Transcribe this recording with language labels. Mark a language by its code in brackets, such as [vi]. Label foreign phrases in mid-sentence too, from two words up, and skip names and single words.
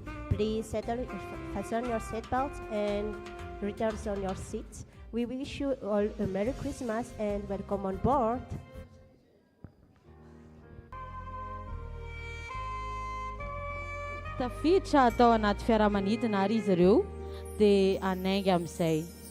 [en] Please fasten your seatbelts and return on your seats. We wish you all a Merry Christmas and welcome on board. [mg] Tafiditra atao anaty fiaramanidina ary izy ireo dia anainga amin'izay.